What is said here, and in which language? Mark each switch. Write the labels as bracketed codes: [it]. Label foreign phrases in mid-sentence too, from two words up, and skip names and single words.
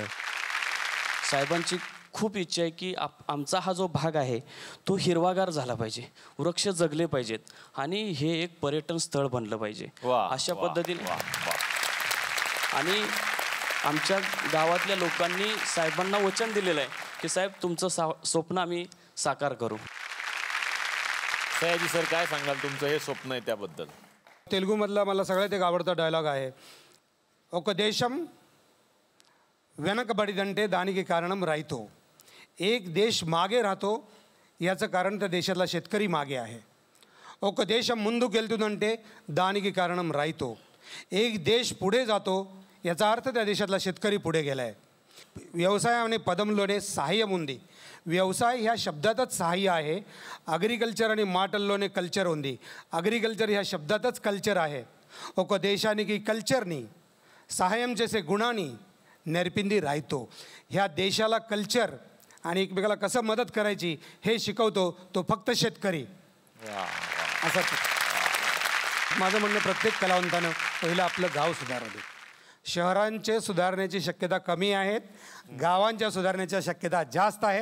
[mr] साहेबांची खूप इच्छा आहे की आमचा हा जो भाग आहे तो हिरवागार झाला पाहिजे, वृक्ष जगले पाहिजेत आणि हे एक पर्यटन स्थळ बनलं पाहिजे. अशा पद्धतीने आणि आमच्या गावातल्या लोकांनी साहेबांना वचन दिलेलं आहे की साहेब तुमचं स्वप्न आम्ही साकार करू. सयाजी सर काय सांगाल, तुमचं हे स्वप्न आहे त्याबद्दल? तेलुगूमधला मला सगळ्यात एक आवडता डायलॉग आहे, [te] ఒక దేశం వెనకబడిదంటే దానికి కారణం రైతు. [mr] एक देश मागे राहतो याचं कारण त्या देशातला शेतकरी मागे आहे. [te] ఒక దేశం ముందుకు వెళ్తుందంటే దానికి కారణం రైతు. [mr] एक देश पुढे जातो याचा अर्थ त्या देशातला शेतकरी पुढे गेला आहे. [te] వ్యవసాయం అనే పదంలోనే సహాయం ఉంది. వ్యవసాయ [mr] ह्या शब्दातच सहाय्य आहे. [te] అగ్రికల్చర్ అనే మాటల్లోనే కల్చర్ ఉంది. [mr] అగ్రికల్చర్ ह्या शब्दातच కల్చర్ आहे. [te] ఒక దేశానికి కల్చర్ని సహాయం చేసే గుణాన్ని నేర్పింది రైతు. [mr] ह्या देशाला कल्चर आणि एकमेकाला कसं मदत करायची हे शिकवतो तो फक्त शेतकरी. असं माझं म्हणणं, प्रत्येक कलावंतानं पहिलं आपलं गाव सुधारलं. शहरांचे सुधारण्याची शक्यता कमी आहेत, गावांच्या सुधारण्याच्या शक्यता जास्त आहेत.